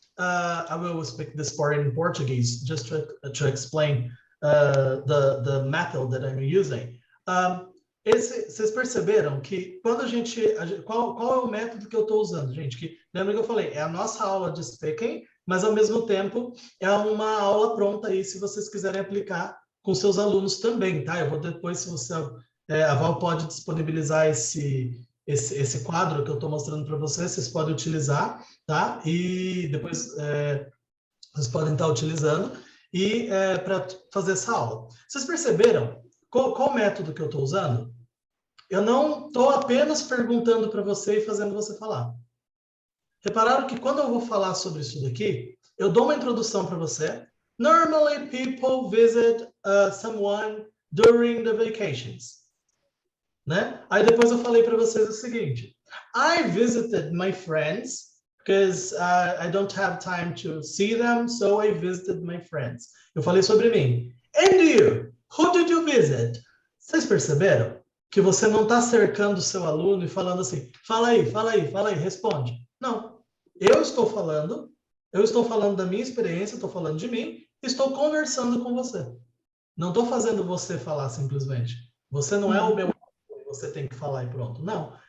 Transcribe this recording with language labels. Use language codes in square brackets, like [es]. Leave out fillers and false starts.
[en] I will speak this part in Portuguese just to explain the method that I'm using. [pt] Vocês perceberam que quando qual é o método que eu estou usando, gente? Que lembra que eu falei, é a nossa aula de speaking, mas ao mesmo tempo é uma aula pronta aí se vocês quiserem aplicar com seus alunos também, tá? Eu vou depois, se você a Val pode disponibilizar esse quadro que eu estou mostrando para vocês podem utilizar, tá? E depois vocês podem estar utilizando e para fazer essa aula. Vocês perceberam qual método que eu estou usando? Eu não estou apenas perguntando para você e fazendo você falar. Repararam que quando eu vou falar sobre isso daqui, eu dou uma introdução para você. [en] Normally, people visit someone during the vacations. [pt] Né? Aí depois eu falei para vocês o seguinte. [en] I visited my friends because I don't have time to see them, so I visited my friends. [pt] Eu falei sobre mim. [en] And you? Who did you visit? [pt] Vocês perceberam que você não está cercando o seu aluno e falando assim, fala aí, responde. Não. Eu estou falando da minha experiência, estou falando de mim, estou conversando com você. Não estou fazendo você falar simplesmente. Você não é o meu aluno, você tem que falar e pronto. Não.